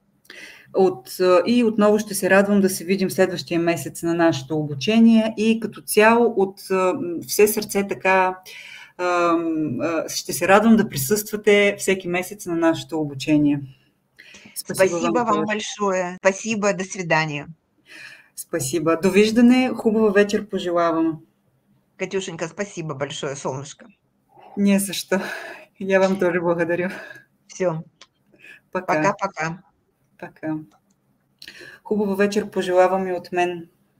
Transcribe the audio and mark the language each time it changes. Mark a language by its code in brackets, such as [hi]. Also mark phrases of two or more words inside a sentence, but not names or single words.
[bg] И отново ще се радвам да се видим следващия месец на нашето обучение и като цяло от все сърце така ще се радвам да присъствате всеки месец на нашето обучение. [ru] Спасибо вам большое. Спасибо, до свидания. Спасибо. [bg] Довиждане, хубава вечер пожелавам. [ru] Катюшенька, спасибо большое, солнышко. Не за что. Я вам тоже благодарю. Все. Пока. Пока-пока. Пока. [bg] Хубава вечер пожелавам и от мен.